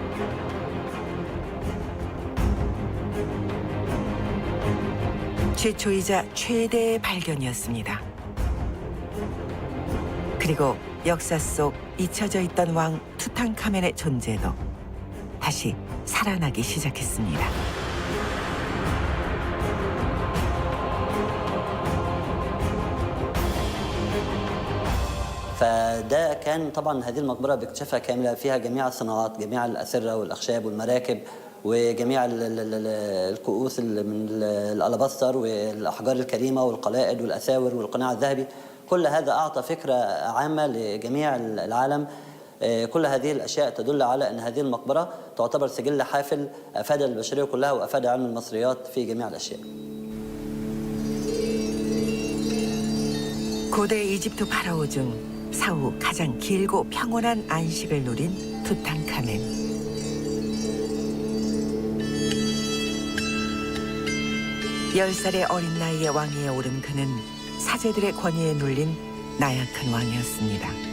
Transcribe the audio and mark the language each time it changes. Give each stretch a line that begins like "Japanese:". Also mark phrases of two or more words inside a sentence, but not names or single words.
Korean: 최초이자 최대의 발견이었습니다. 그리고 역사 속 잊혀져 있던 왕 투탕카멘의 존재도 다시 살아나기 시작했습니다.
Arabic: فده كان طبعا هذه المقبرة باكتشافها كاملة، فيها جميع الصناعات، جميع الأسرة والأخشاب والمراكب وجميع الكؤوس من الألاباستر والأحجار الكريمة والقلائد والأساور والقناع الذهبي. كل هذا أعطى فكرة عامة لجميع العالم. كل هذه الأشياء تدل على أن هذه المقبرة تعتبر سجل حافل أفاد البشرية كلها وأفاد علم المصريات في جميع الأشياء.
Korean: 고대 이집트 파라오 중 사후 가장 길고 평온한 안식을 누린 투탕카멘. 열 살의 어린 나이에 왕위에 오른 그는 사제들의 권위에 눌린 나약한 왕이었습니다.